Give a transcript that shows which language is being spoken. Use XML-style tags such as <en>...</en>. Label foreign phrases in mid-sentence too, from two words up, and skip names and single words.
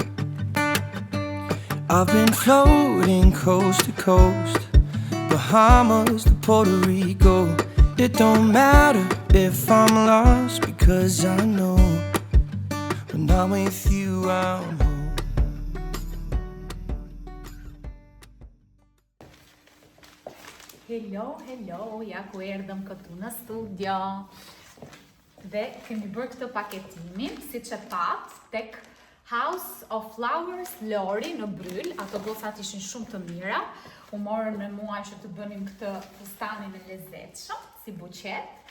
<en>I've been floating coast to coast, Bahamas to Puerto Rico. It don't matter if I'm lost because I know when I'm with you I'm home.</en> <sq>Hello, ja ku erdhëm këtu në studio. Dhe kemi bërë këtë paketimin, si që pat, tek House of Flowers Lori në Bryl. Ato gocat ishin shumë të mira. U morën me mua që të bënim këtë fustanin e lezetshëm, si buqet.</sq>